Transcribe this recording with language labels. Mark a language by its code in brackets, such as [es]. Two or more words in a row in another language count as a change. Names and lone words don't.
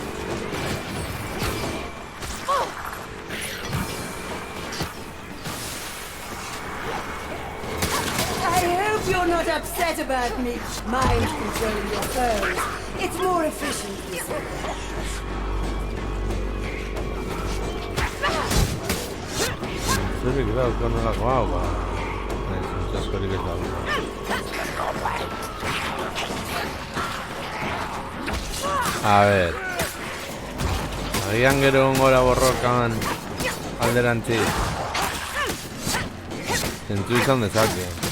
[en] I hope you're not upset about me mind controlling your foes. It's more efficient this way. Sorry, [es] claro, que no la acababa. Muchas cosas que A ver. [eu] Agian gero gora borrokan alderantzi. Zentzu izan dezake.